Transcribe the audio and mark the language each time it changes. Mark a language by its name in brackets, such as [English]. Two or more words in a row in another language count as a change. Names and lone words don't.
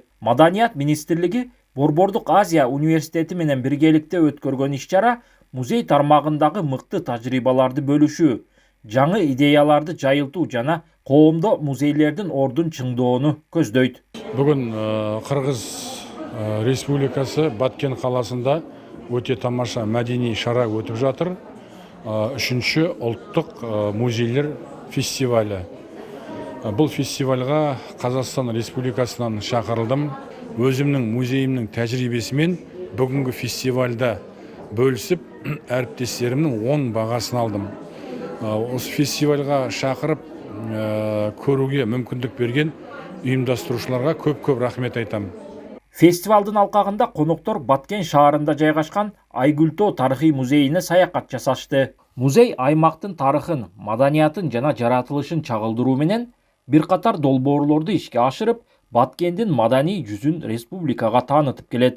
[Kyrgyz] Маданият министрлиги Борбордук Азия университети менен биргеликте өткөргөн иш-чара музей тармагындагы мыкты тажрыйбаларды бөлүшүү, жаңы идеяларды жайылтуу жана коомдо музейлердин ордун чыңдоону көздөйт. [Kazakh] Бүгүн Кыргыз Республикасы Баткен каласында өте тамаша мәдени шара өтіп жатыр. 3-ші ұлттық музейлер фестивалі. Бұл фестивальға Қазақстан Республикасынан шақырылдым. Өзімнің музейімнің тәжірибесімен бүгінгі фестивальда бөлісіп, әріптестерімнің 10 бағасын алдым. Осы фестивальға шақырып көруге мүмкіндік берген ұйымдастырушыларға көп рахмет айтам. [Kyrgyz] Фестивалдын алкагында коноктор Баткен шаарында жайгашкан Айгүлтөө тарыхый музейине саякат жасашты. Музей аймактын тарыхын, маданиятын жана жаратылышын чагылдыруу менен бир катар долбоорлорду ишке ашырып, Баткендин маданий жүзүн республикага таанытып келет.